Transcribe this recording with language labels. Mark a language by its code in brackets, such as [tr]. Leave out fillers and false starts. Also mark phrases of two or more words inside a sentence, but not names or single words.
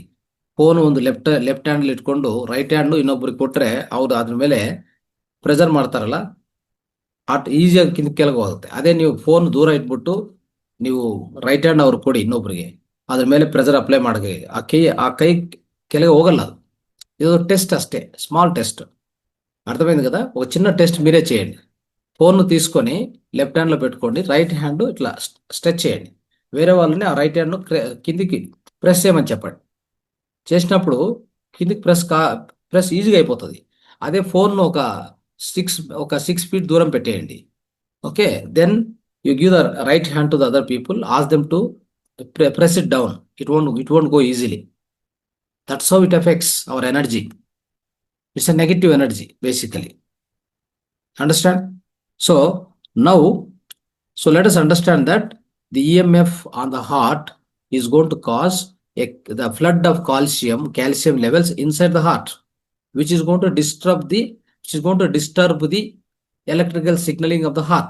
[kn] ಫೋನ್ ಒಂದು [en] left hand [kn] ಇಟ್ಕೊಂಡು [en] right hand [kn] ಇನ್ನೊಬ್ರಿಗೆ ಕೊಟ್ರೆ, ಅವ್ರು ಅದ್ರ ಮೇಲೆ ಪ್ರೆಷರ್ ಮಾಡ್ತಾರಲ್ಲ, ಈಸಿಯಾಗಿ ಕೆಳಗೆ ಹೋಗುತ್ತೆ. ಅದೇ ನೀವು ಫೋನ್ ದೂರ ಇಟ್ಬಿಟ್ಟು ನೀವು [en] right hand [kn] ಅವ್ರಿಗೆ ಕೊಡಿ ಇನ್ನೊಬ್ರಿಗೆ, ಅದ್ರ ಮೇಲೆ [en] pressure apply [kn] ಮಾಡಿ, ಆ ಕೈ ಕೆಳಗೆ ಹೋಗಲ್ಲ. ಅದು ಇದು ಟೆಸ್ಟ್ ಅಷ್ಟೆ, [en] small test. [te] అర్థమైంది కదా? ఒక చిన్న టెస్ట్ మీరే చేయండి. ఫోన్ తీసుకొని [en] left handlo [te] పెట్టుకోండి, [en] right hand [te] ఇట్లా స్ట్రెచ్ చేయండి. వేరే వాళ్ళని ఆ [en] right hand [te] కిందికి ప్రెస్ చేయమని చెప్పండి. చేసినప్పుడు కిందికి ప్రెస్ ఈజీగా అయిపోతుంది. అదే ఫోన్ సిక్స్ ఒక 6 ఫీట్ దూరం పెట్టేయండి. ఓకే, [en] then you give the right hand to the other people, ask them to press it down. it won't go easily. that's how it affects our energy. ఇట్స్ a negative energy basically. Understand? So now so let us understand that the EMF on the heart is going to cause the flood of calcium levels inside the heart, which is going to disturb the electrical signaling of the heart.